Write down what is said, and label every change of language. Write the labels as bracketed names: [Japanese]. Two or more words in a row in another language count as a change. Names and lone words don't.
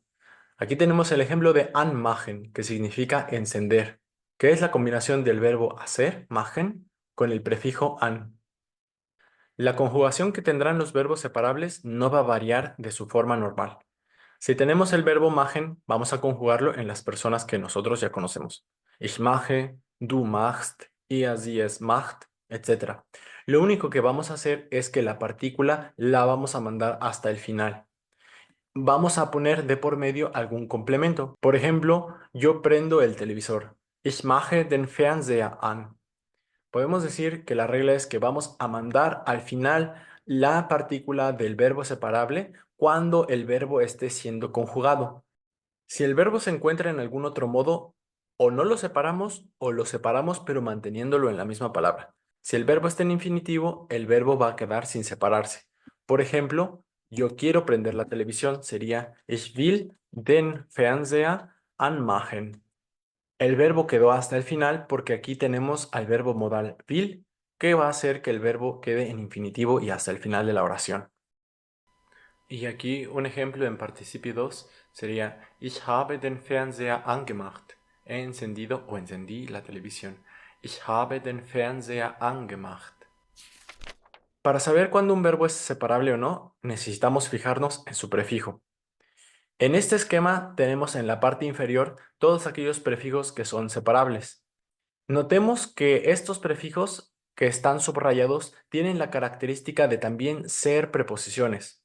[Spanish] Aquí tenemos el ejemplo de anmachen, que significa encender, que es la combinación del verbo hacer, machen, con el prefijo an. La conjugación que tendrán los verbos separables no va a variar de su forma normal. Si tenemos el verbo machen, vamos a conjugarlo en las personas que nosotros ya conocemos. [German] Ich mache, du machst, ihr sie es macht, etc. [Spanish] Lo único que vamos a hacer es que la partícula la vamos a mandar hasta el final. Vamos a poner de por medio algún complemento. Por ejemplo, yo prendo el televisor. [German] Ich mache den Fernseher an. [Spanish] Podemos decir que la regla es que vamos a mandar al final la partícula del verbo separable cuando el verbo esté siendo conjugado. Si el verbo se encuentra en algún otro modo, o no lo separamos o lo separamos pero manteniéndolo en la misma palabra. Si el verbo está en infinitivo, el verbo va a quedar sin separarse. Por ejemplo, yo quiero prender la televisión sería [German] Ich will den Fernseher anmachen. [Spanish] El verbo quedó hasta el final porque aquí tenemos al verbo modal will, que va a hacer que el verbo quede en infinitivo y hasta el final de la oración. Y aquí un ejemplo en participio 2 sería [German] Ich habe den Fernseher angemacht. [Spanish] He encendido o encendí la televisión. [German] Ich habe den Fernseher angemacht. [Spanish] Para saber cuándo un verbo es separable o no, necesitamos fijarnos en su prefijo. En este esquema tenemos en la parte inferior todos aquellos prefijos que son separables. Notemos que estos prefijos que están subrayados tienen la característica de también ser preposiciones.